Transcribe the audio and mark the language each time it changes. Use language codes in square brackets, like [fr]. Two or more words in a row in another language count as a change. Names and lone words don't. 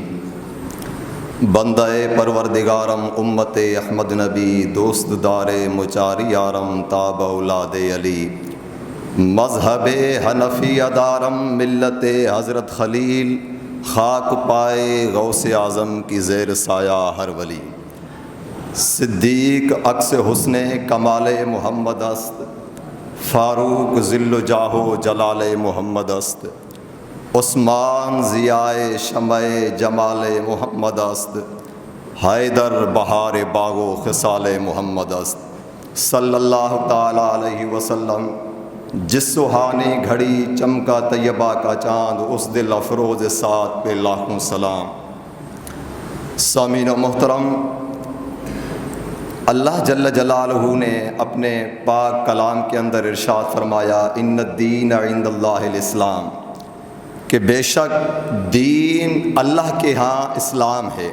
[fa] بندہ پروردگارم امت احمد نبی دوست دار مچاری یارم تاب اولاد علی مذہب حنفی دارم ملت حضرت خلیل خاک پائے غوث اعظم کی زیر سایہ ہر ولی۔ صدیق عکس حسن کمال محمد است، فاروق ذل و جاہ و جلال محمد است، عثمان ضیاء شمع جمال محمد است، حیدر بہار باغ و خصال محمد است۔ [ar] صلی اللہ تعالی علیہ وسلم۔ [ur] جس سہانی گھڑی چمکا طیبہ کا چاند، اس دل افروز سات پہ لاکھوں سلام۔ سامعین محترم، اللہ جل جلالہ نے اپنے پاک کلام کے اندر ارشاد فرمایا [ar] ان الدین عند اللہ الاسلام، [ur] کہ بے شک دین اللہ کے ہاں اسلام ہے۔